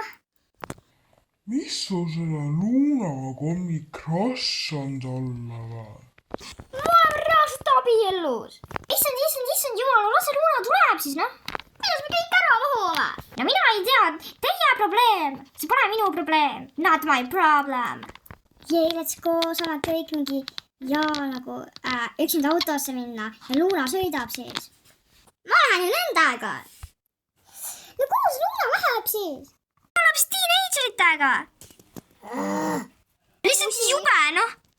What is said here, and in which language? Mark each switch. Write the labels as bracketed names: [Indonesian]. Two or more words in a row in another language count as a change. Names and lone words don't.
[Estonian] Mis sul selle Lunaga on nii krassand olla või? Mul on reaalselt abiellus. Issand jumal, no las see Luna tuleb siis, noh. Kuidas me kõik ära mahume? No mina ei tea, teie probleem. See pole minu probleem. [English] Not my problem. Jee, let's go, [Estonian] saame kõik mingi nagu üksinda autosse minna ja Luna sõidab siis. Ma lähen ju nendega. No kuhu see Luna läheb siis? Ma lähen vist teenageritega. Lihtsalt jube, noh.